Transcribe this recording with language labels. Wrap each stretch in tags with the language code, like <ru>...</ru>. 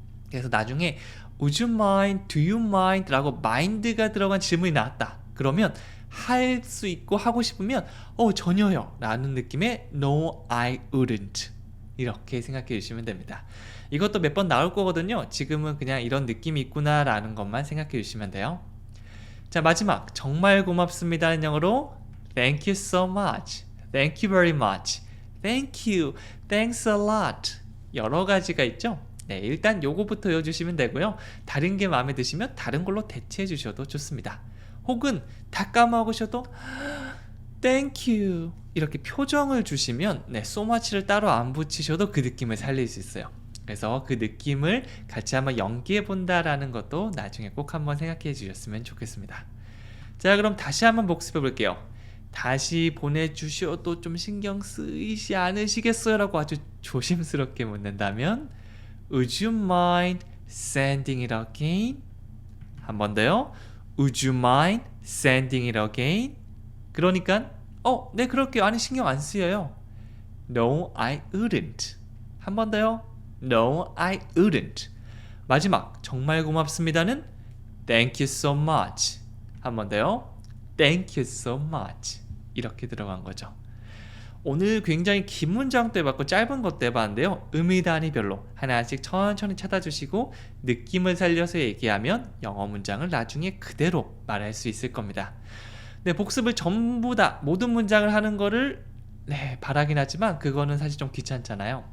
<ko>그래서 나중에</ko> <en>would you mind, do you mind</en> <ko>라고 mind가 들어간 질문이 나왔다. 그러면 할 수 있고 하고 싶으면 전혀요 라는 느낌의</ko> <en>no I wouldn't,</en> <ko>이렇게 생각해 주시면 됩니다. 이것도 몇 번 나올 거거든요. 지금은 그냥 이런 느낌이 있구나 라는 것만 생각해 주시면 돼요. 자, 마지막 정말 고맙습니다는 영어로</ko> <en>Thank you so much, Thank you very much, Thank you, Thanks a lot,</en> <ko>여러 가지가 있죠. 네, 일단 요거부터 외워주시면 되고요. 다른 게 마음에 드시면 다른 걸로 대체해 주셔도 좋습니다. 혹은 다 까먹으셔도 Thank you 이렇게 표정을 주시면 so much를 따로 안 붙이셔도 그 느낌을 살릴 수 있어요. 그래서 그 느낌을 같이 한번 연기해 본다라는 것도 나중에 꼭 한번 생각해 주셨으면 좋겠습니다. 자, 그럼 다시 한번 복습해 볼게요. 다시 보내주셔도 좀 신경 쓰이지 않으시겠어요? 라고 아주 조심스럽게 묻는다면</ko> <en>Would you mind sending it again?</en> <ko>한 번 더요.</ko> <en>Would you mind sending it again?</en> <ko>그러니까 네 그럴게요. 아니 신경 안 쓰여요.</ko> <en>No, I wouldn't.</en> <ko>한 번 더요.</ko> <en>No, I wouldn't.</en> <ko>마지막 정말 고맙습니다는</ko> <en>Thank you so much.</en> <ko>한 번 더요.</ko> <en>Thank you so much.</en> <ko>이렇게 들어간 거죠. 오늘 굉장히 긴 문장도 해봤고 짧은 것도 해봤는데요. 의미 단위별로 하나씩 천천히 찾아주시고 느낌을 살려서 얘기하면 영어 문장을 나중에 그대로 말할 수 있을 겁니다. 네, 복습을 전부 다 모든 문장을 하는 거를 바라긴 하지만 그거는 사실 좀 귀찮잖아요.</ko>